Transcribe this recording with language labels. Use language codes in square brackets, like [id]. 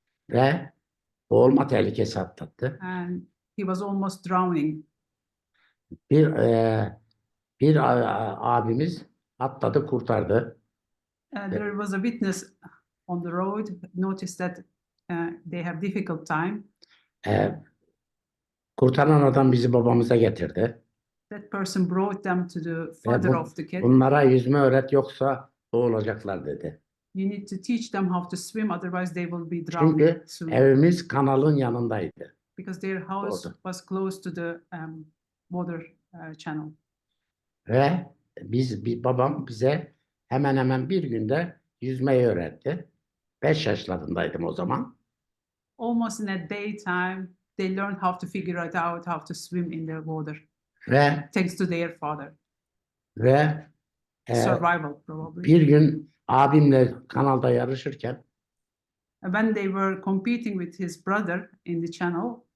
[tr] Ve boğulma tehlikesi atlattı. [en] And he was almost drowning. [tr] Bir abimiz atladı, kurtardı. [en] There was a witness on the road, noticed that they have difficult time. [tr] Kurtaran adam bizi babamıza getirdi. [en] That person brought them to the father of the kid. [tr] Bunlara yüzme öğret yoksa boğulacaklar dedi. [en] You need to teach them how to swim, otherwise they will be drowning. [tr] Çünkü evimiz kanalın yanındaydı. [en] Because their house was close to the water channel. [tr] Ve babam bize hemen hemen bir günde yüzmeyi öğretti. 5 yaşlarındaydım o zaman. [en] Almost in a daytime, they learned how to figure it out, how to swim in the water. [tr] Ve [en] thanks to their father. [tr] Ve [en] survival probably. [tr] Bir gün abimle kanalda yarışırken [en] when they were competing with his brother in the channel,